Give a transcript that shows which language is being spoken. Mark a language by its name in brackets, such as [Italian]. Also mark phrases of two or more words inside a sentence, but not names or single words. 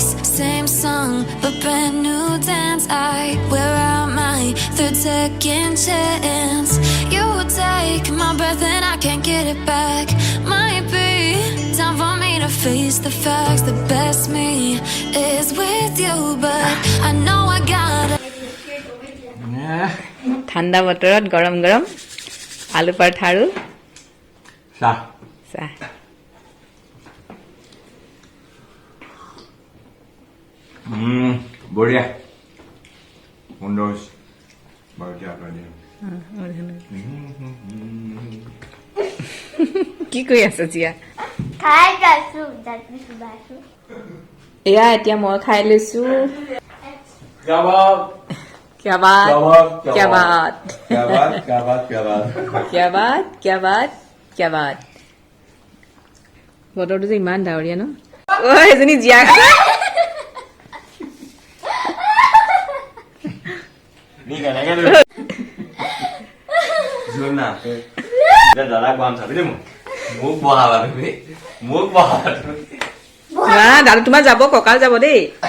[English] Same song, but brand new dance. I wear out my third second chance. You take my breath and I can't get it back. Might be time for me to face the facts. The best me is with you, but I know I gotta. [Assamese] ঠাণ্ডা বতৰত গৰম গৰম আলু পৰঠা আৰু চাহ। বঢ়িয়া সুন্দৰ কি কৰি আছে জিয়া? এয়া এতিয়া মই খাই লৈছো। [Hindi] क्या बात क्या बात क्या बात। [Assamese] বতৰটো যে ইমান ডাৱৰীয়া ন? অ এজনী জিয়া দাদা তোমাৰ যাব, কঁকাল যাব দেই।